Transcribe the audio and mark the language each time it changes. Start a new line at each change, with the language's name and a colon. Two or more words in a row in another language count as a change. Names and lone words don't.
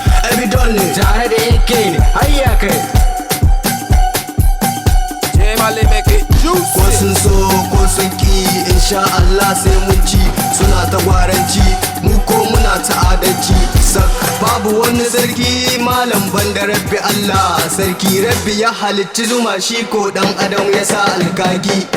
Hausa: Evidently. Tare da A K ne, hayya kai.
English: J Mali make it juicy.
Hausa: Ko sun so ko sun ki,
Arabic: insha Allah
Hausa: sai mun ci. Suna ta gwaranci, mu ko muna ta adalci. Sak, babu wani sarki malam banda Rabbi Allah. Sarki Rabbi ya halicci zuma, shi ko dan adam ya sa alkaki.